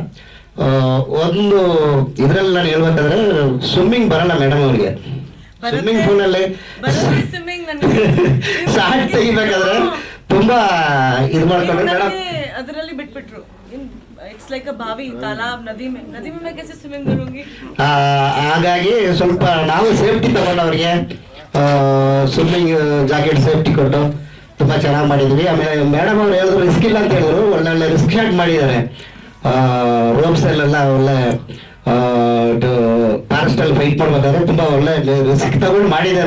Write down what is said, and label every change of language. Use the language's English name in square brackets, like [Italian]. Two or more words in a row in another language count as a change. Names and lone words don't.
[Kannada] ಒಂದು ಇದರಲ್ಲಿ ನಾನು ಹೇಳ್ಬೇಕಾದ್ರೆ ಸ್ವಿಮ್ಮಿಂಗ್ ಬರಲ್ಲ ಮೇಡಮ್ ಅವ್ರಿಗೆ. [English] swimming poolಲ್ಲಿ [Kannada] ಶಾರ್ಟ್ ತೆಗಿಬೇಕಾದ್ರೆ ತುಂಬಾ ಇದು ಮಾಡ್ಕೊಂಡ್ರೆ ಮೇಡಮ್ ಅದರಲ್ಲಿ ಬಿಟ್ಬಿಟ್ರು. [English] it's like a [Hindi] बावी, तालाब, नदी में कैसे स्विमिंग करूंगी. [Kannada] ಹಾಗಾಗಿ ಸ್ವಲ್ಪ ನಾವು ಸೇಫ್ಟಿ ತಗೊಂಡು ಅವ್ರಿಗೆ [English] swimming jacket safety [Kannada] ಕೊಟ್ಟು ತುಂಬಾ ಚೆನ್ನಾಗಿ ಮಾಡಿದ್ವಿ. ಆಮೇಲೆ ಮೇಡಮ್ ಅವ್ರು ಹೇಳಿದ್ರು ರಿಸ್ಕ್ ಇಲ್ಲ ಅಂತ ಹೇಳಿದ್ರು, ಒಳ್ಳೊಳ್ಳೆ [English] risk shot [Kannada] ಮಾಡಿದ್ದಾರೆ. ರೋಪ್ಸ್ ಅಲ್ಲೆಲ್ಲ ಒಳ್ಳೆ ಫಾರೆಸ್ಟ್ ಅಲ್ಲಿ ಫೈಟ್ ಮಾಡ್ಬೇಕಾದ್ರೆ ತುಂಬಾ ಒಳ್ಳೆ ರಿಸ್ಕ್ ತಗೊಂಡು ಮಾಡಿದ್ದಾರೆ.